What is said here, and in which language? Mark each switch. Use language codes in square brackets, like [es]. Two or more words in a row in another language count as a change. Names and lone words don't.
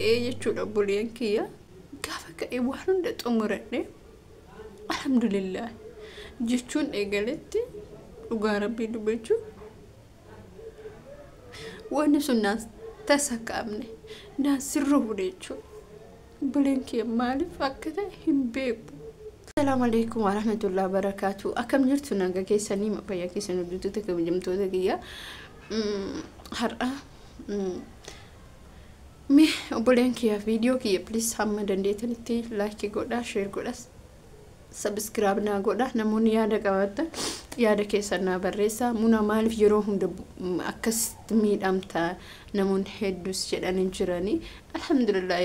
[om] jechuudha buleen kiyya gaafa ka'ee waan hunda xumuradhe alhamdulillah jechuun eegaletti dhugaa rabbii dubbachuu waan sunnaan tasaqamne naan sirru jechuudha buleen kiyya maaliif akka ta'e hin beeku. [ar] السلام عليكم ورحمة الله وبركاته. [om] Akam jirtu naga keessanii maqayyaa keessan hojjettota kabajamtoota kiyya har'a me oboleen kiyya video kiyya please hamma dandeetanitti like godha share godha subscribe na godha namoonni yaada qabaatan yaada keessan na barreessa muna maaliif yeroo hunda akkas miidhamta namoonni hedduus jedhanii jiranii alhamdulillahi